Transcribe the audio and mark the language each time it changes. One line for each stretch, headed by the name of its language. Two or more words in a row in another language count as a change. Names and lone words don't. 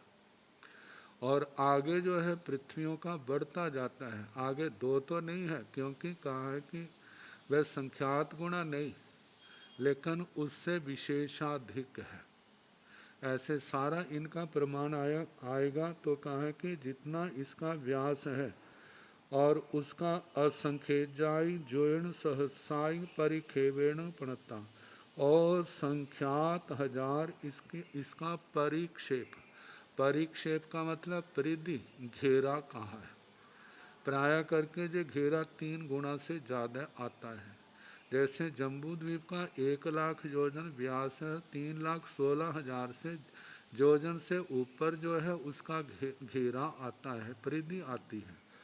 Hindi: और आगे जो है पृथ्वियों का बढ़ता जाता है, आगे 2 तो नहीं है क्योंकि कहा है कि वह संख्यात गुणा नहीं लेकिन उससे विशेषाधिक है। ऐसे सारा इनका प्रमाण आएगा तो कहा है कि जितना इसका व्यास है और उसका
Prakrit languages: असंख्य जाई जोण सहसाई परिखेवेण पणता
Hindi: और संख्यात हजार इसका परिक्षेप। परिक्षेप का मतलब परिधि घेरा कहाँ है। प्राय करके जो घेरा 3 गुना से ज़्यादा आता है। जैसे जम्बूद्वीप का 1,00,000 योजन व्यास है, 3,16,000 से योजन से ऊपर जो है उसका घेरा आता है, परिधि आती है।